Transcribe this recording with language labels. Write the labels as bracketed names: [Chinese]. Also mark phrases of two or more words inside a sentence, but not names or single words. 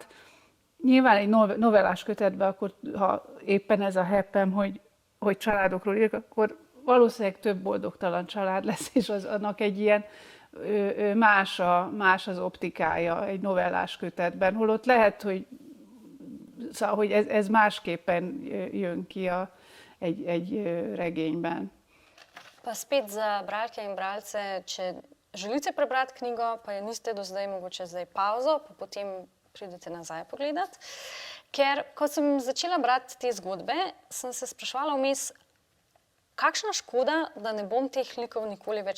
[Hungarian] Nyilván egy novellás kötetben, akkor ha éppen ez a heppem, hogy családokról írok, akkor valószínűleg több boldogtalan család lesz, és annak egy ilyen más az optikája egy novellás kötetben, holott lehet, hogy ez másképpen jön ki egy regényben. [Slovenian] Pa spet za bralke in bralce, če želite prebrati knjigo, pa je niste do zdaj, mogoče zdaj pauzo, pa potem pridete nazaj pogledat. Ker, ko sem začela brati te zgodbe, sem se spraševala vmes, kakšna škoda, da ne bom teh likov nikoli več